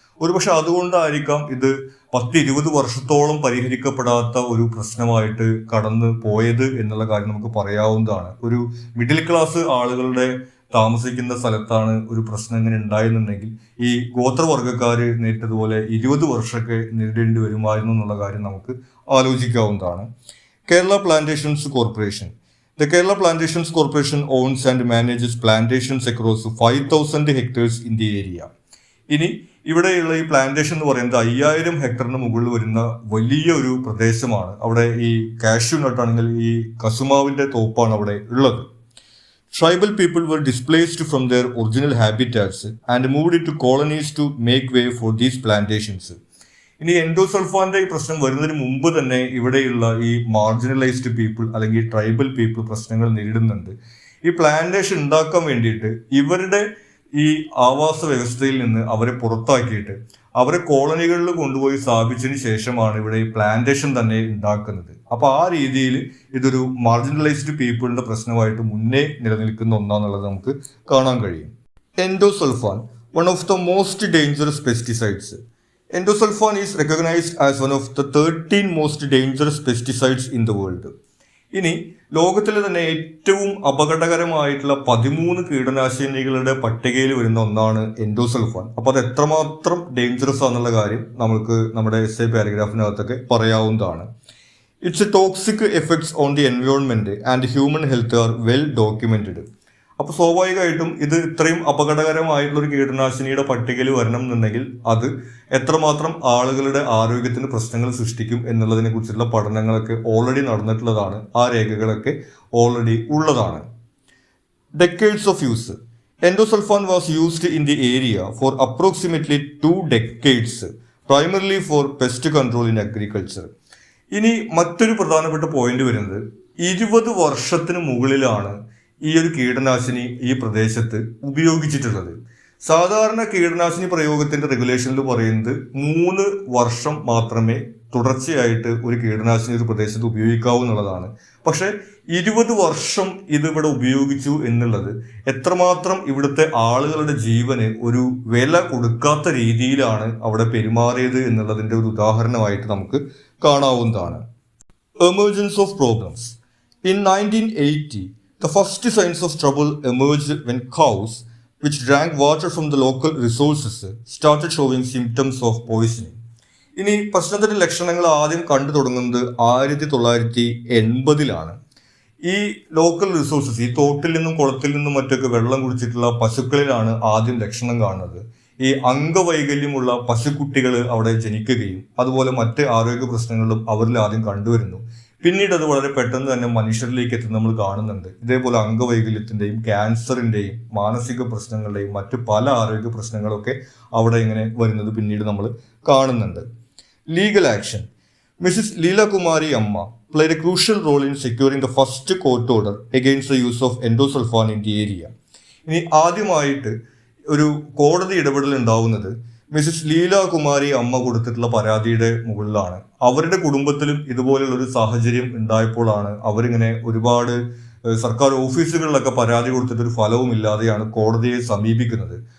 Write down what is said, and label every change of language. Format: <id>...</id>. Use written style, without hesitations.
<ml>ഒരുപക്ഷെ അതുകൊണ്ടായിരിക്കാം ഇത് 10-20 വർഷത്തോളം പരിഹരിക്കപ്പെടാത്ത ഒരു പ്രശ്നമായിട്ട് കടന്നു പോയത് എന്നുള്ള കാര്യം നമുക്ക് പറയാവുന്നതാണ്. ഒരു മിഡിൽ ക്ലാസ് ആളുകളുടെ താമസിക്കുന്ന സ്ഥലത്താണ് ഒരു പ്രശ്നം ഇങ്ങനെ ഉണ്ടായിരുന്നുണ്ടെങ്കിൽ ഈ ഗോത്രവർഗ്ഗക്കാർ നേരിട്ടതുപോലെ 20 വർഷമൊക്കെ നേരിടേണ്ടി വരുമായിരുന്നു എന്നുള്ള കാര്യം നമുക്ക് ആലോചിക്കാവുന്നതാണ്.</ml> <en>Kerala plantations corporation. The Kerala Plantations Corporation owns and manages plantations across 5,000 hectares in the area.</en> <ml>ഇനി ഇവിടെയുള്ള ഈ പ്ലാന്റേഷൻ എന്ന് പറയുന്നത് 5000 ഹെക്ടറിന് മുകളിൽ വരുന്ന വലിയ ഒരു പ്രദേശമാണ്. അവിടെ ഈ കാഷ്യൂ നട്ടാണെങ്കിൽ ഈ കസുമാവിന്റെ തോപ്പാണ് അവിടെ ഉള്ളത്.</ml> <en>Tribal people were displaced from their original habitats and moved into colonies to make way for these plantations.</en> <ml>ഇനി എൻഡോസൾഫാന്റെ ഈ പ്രശ്നം വരുന്നതിന് മുമ്പ് തന്നെ ഇവിടെയുള്ള ഈ മാർജിനലൈസ്ഡ് പീപ്പിൾ അല്ലെങ്കിൽ ട്രൈബൽ പീപ്പിൾ പ്രശ്നങ്ങൾ നേരിടുന്നുണ്ട്. ഈ പ്ലാന്റേഷൻ ഉണ്ടാക്കാൻ വേണ്ടിയിട്ട് ഇവരുടെ ഈ ആവാസ വ്യവസ്ഥയിൽ നിന്ന് അവരെ പുറത്താക്കിയിട്ട് അവരെ കോളനികളിൽ കൊണ്ടുപോയി സ്ഥാപിച്ചതിന് ശേഷമാണ് ഇവിടെ ഈ പ്ലാന്റേഷൻ തന്നെ ഉണ്ടാക്കുന്നത്. അപ്പൊ ആ രീതിയിൽ ഇതൊരു മാർജിനലൈസ്ഡ് പീപ്പിളിന്റെ പ്രശ്നമായിട്ട് മുന്നേ നിലനിൽക്കുന്ന ഒന്നാന്നുള്ളത് നമുക്ക് കാണാൻ കഴിയും.</ml> <en>Endosulfan, one of the most dangerous pesticides. Endosulfan is recognized as one of the 13 most dangerous pesticides in the world.</en> <ml>ഇനി ലോകത്തിലെ തന്നെ ഏറ്റവും അപകടകരമായിട്ടുള്ള 13 കീടനാശിനികളുടെ പട്ടികയിൽ വരുന്ന ഒന്നാണ് എൻഡോസൾഫാൻ. അപ്പോൾ അത് എത്രമാത്രം ഡേഞ്ചറസ് ആണെന്നുള്ള കാര്യം നമുക്ക് നമ്മുടെ എസ്ഐ പാരഗ്രാഫിനകത്തൊക്കെ പറയാവുന്നതാണ്.</ml> <en>It's toxic effects on the environment and human health are well documented.</en> <ml>അപ്പോൾ സ്വാഭാവികമായിട്ടും ഇത് ഇത്രയും അപകടകരമായിട്ടുള്ള ഒരു കീടനാശിനിയുടെ പട്ടികയിൽ വരണം എന്നുണ്ടെങ്കിൽ അത് എത്രമാത്രം ആളുകളുടെ ആരോഗ്യത്തിന് പ്രശ്നങ്ങൾ സൃഷ്ടിക്കും എന്നുള്ളതിനെ കുറിച്ചുള്ള പഠനങ്ങളൊക്കെ ഓൾറെഡി നടന്നിട്ടുള്ളതാണ്. ആ രേഖകളൊക്കെ ഓൾറെഡി ഉള്ളതാണ്.</ml> <en>Decades of use. Endosulfan was used in the area for approximately 2 decades, primarily for pest control in agriculture.</en> <ml>ഇനി മറ്റൊരു പ്രധാനപ്പെട്ട പോയിന്റ് വരുന്നത് 20 വർഷത്തിന് മുകളിലാണ് ഈ ഒരു കീടനാശിനി ഈ പ്രദേശത്ത് ഉപയോഗിച്ചിട്ടുള്ളത്. സാധാരണ കീടനാശിനി പ്രയോഗത്തിന്റെ റെഗുലേഷനിൽ പറയുന്നത് 3 വർഷം മാത്രമേ തുടർച്ചയായിട്ട് ഒരു കീടനാശിനി ഒരു പ്രദേശത്ത് ഉപയോഗിക്കാവൂ എന്നുള്ളതാണ്. പക്ഷെ 20 വർഷം ഇത് ഇവിടെ ഉപയോഗിച്ചു എന്നുള്ളത് എത്രമാത്രം ഇവിടുത്തെ ആളുകളുടെ ജീവന് ഒരു വില കൊടുക്കാത്ത രീതിയിലാണ് അവിടെ പെരുമാറിയത് എന്നുള്ളതിന്റെ ഒരു ഉദാഹരണമായിട്ട് നമുക്ക് കാണാവുന്നതാണ്.</ml> <en>Emergence of problems. In 1980, the first signs of trouble emerged when cows, which drank water from the local resources, started showing symptoms of poisoning.</en> <ml>ഇനി പ്രശ്നത്തിന്റെ ലക്ഷണങ്ങൾ ആദ്യം കണ്ടു തുടങ്ങുന്നത് 1980-ലാണ്. ഈ ലോക്കൽ റിസോഴ്സസ്, ഈ തോട്ടിൽ നിന്നും കുളത്തിൽ നിന്നും മറ്റൊക്കെ വെള്ളം കുടിച്ചിട്ടുള്ള പശുക്കളിലാണ് ആദ്യം ലക്ഷണം കാണുന്നത്. ഈ അംഗവൈകല്യമുള്ള പശുക്കുട്ടികൾ അവിടെ ജനിക്കുകയും അതുപോലെ മറ്റ് ആരോഗ്യ പ്രശ്നങ്ങളും അവരിൽ ആദ്യം കണ്ടുവരുന്നു. പിന്നീട് അത് വളരെ പെട്ടെന്ന് തന്നെ മനുഷ്യരിലേക്ക് എത്തുന്ന നമ്മൾ കാണുന്നുണ്ട്. ഇതേപോലെ അംഗവൈകല്യത്തിന്റെയും ക്യാൻസറിന്റെയും മാനസിക പ്രശ്നങ്ങളുടെയും മറ്റു പല ആരോഗ്യ പ്രശ്നങ്ങളൊക്കെ അവിടെ ഇങ്ങനെ വരുന്നത് പിന്നീട് നമ്മൾ കാണുന്നുണ്ട്.</ml> <en>Legal action. Mrs Leela Kumari Amma played a crucial role in securing the first court order against the use of endosulfan in the area.</en> <ml>ഇനി ആദ്യമായിട്ട് ഒരു കോടതി ഇടപെടൽ ഉണ്ടാവുന്നത് മിസ്സിസ് ലീല കുമാരി അമ്മ കൊടുത്തിട്ടുള്ള പരാതിയുടെ മുകളിലാണ്. അവരുടെ കുടുംബത്തിലും ഇതുപോലുള്ള ഒരു സാഹചര്യം ഉണ്ടായപ്പോഴാണ് അവരിങ്ങനെ ഒരുപാട് സർക്കാർ ഓഫീസുകളിലൊക്കെ പരാതി കൊടുത്തിട്ട് ഒരു ഫലവും ഇല്ലാതെയാണ് കോടതിയെ സമീപിക്കുന്നത്.</ml>